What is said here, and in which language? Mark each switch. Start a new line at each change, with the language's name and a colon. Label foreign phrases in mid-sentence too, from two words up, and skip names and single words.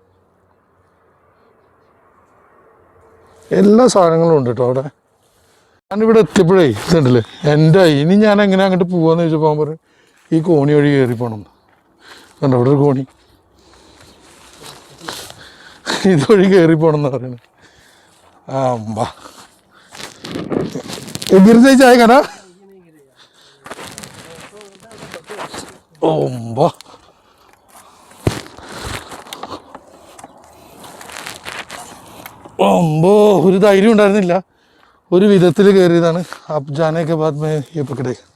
Malayalam: എല്ലാ സാധനങ്ങളും ഉണ്ട് കേട്ടോ അവിടെ. ഞാനിവിടെ എത്തിയപ്പോഴേ ഇതുണ്ടല്ലേ ഇനി ഞാൻ എങ്ങനെ അങ്ങോട്ട് പോവാന്ന് ചോദിച്ചപ്പോൾ പറയും ഈ കോണി വഴി കയറി പോകണം. കണ്ടോ അവിടെ ഒരു കോണി, ഇതുവഴി കയറി പോകണം എന്ന് പറയുന്നത്.
Hindi: गिर से जाएगा ना?
Malayalam: ഒരു ധൈര്യം ഉണ്ടായിരുന്നില്ല. ഒരു വിധത്തിൽ കയറിയതാണ്.
Hindi: आप जाने के बाद में ये पकड़े.